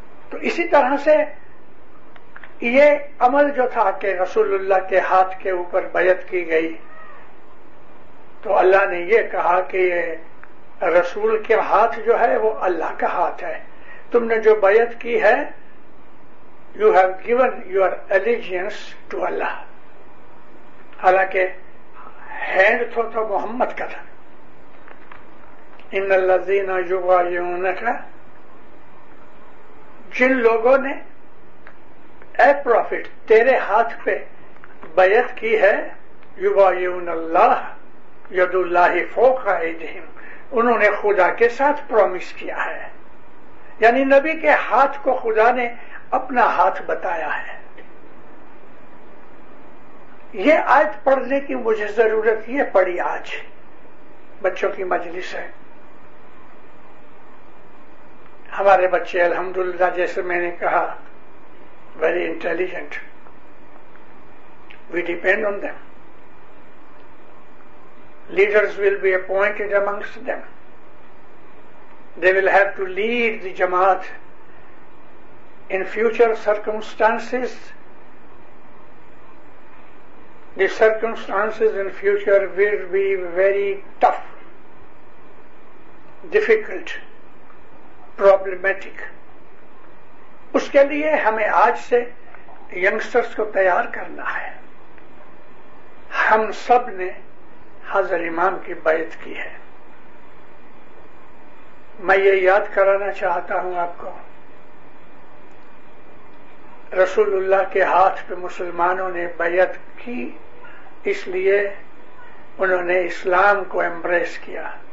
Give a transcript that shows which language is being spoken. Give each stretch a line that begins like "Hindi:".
Urdu: تو اسی طرح سے یہ عمل جو تھا کہ رسول اللہ کے ہاتھ کے اوپر بیعت کی گئی، تو اللہ نے یہ کہا کہ یہ رسول کے ہاتھ جو ہے وہ اللہ کا ہاتھ ہے. تم نے جو بیعت کی ہے،
English: you have given your allegiance to Allah.
Urdu: حالانکہ ہینڈ تو محمد کا تھا.
Arabic: ان الذین یبایعونک،
Urdu: جن لوگوں نے اے پروفٹ تیرے ہاتھ پہ بیعت کی ہے،
Arabic: یبایعون اللہ ید اللہ فوق ایدیہم،
Urdu: انہوں نے خدا کے ساتھ پرومس کیا ہے. یعنی نبی کے ہاتھ کو خدا نے اپنا ہاتھ بتایا ہے. یہ آیت پڑھنے کی مجھے ضرورت یہ پڑی، آج بچوں کی مجلس ہے. ہمارے بچے الحمدللہ جیسے میں نے کہا
English: Very intelligent. We depend on them. Leaders will be appointed amongst them. They will have to lead the Jamaat. In future circumstances, the circumstances in future will be very tough, difficult, problematic.
Urdu: اس کے لیے ہمیں آج سے youngsters کو تیار کرنا ہے. ہم سب نے حضرت امام کی بیعت کی ہے. میں یہ یاد کرانا چاہتا ہوں آپ کو، رسول اللہ کے ہاتھ پہ مسلمانوں نے بیعت کی، اس لیے انہوں نے اسلام کو ایمبریس کیا.